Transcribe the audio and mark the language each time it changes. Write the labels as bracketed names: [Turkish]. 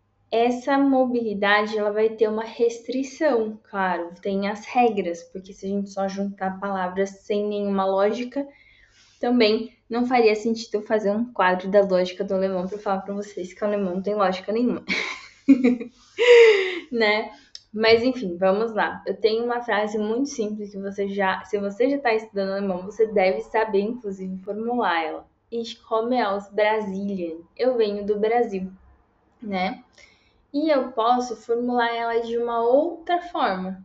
[Portuguese] Essa mobilidade ela vai ter uma restrição, claro, tem as regras, porque se a gente só juntar palavras sem nenhuma lógica, também não faria sentido fazer um quadro da lógica do alemão para falar para vocês que o alemão não tem lógica nenhuma, né? Mas enfim, vamos lá. Eu tenho uma frase muito simples que se você já está estudando alemão, você deve saber, inclusive, formular ela. [German] Ich komme aus Brasilien. [Portuguese] Eu venho do Brasil, né? E eu posso formular ela de uma outra forma.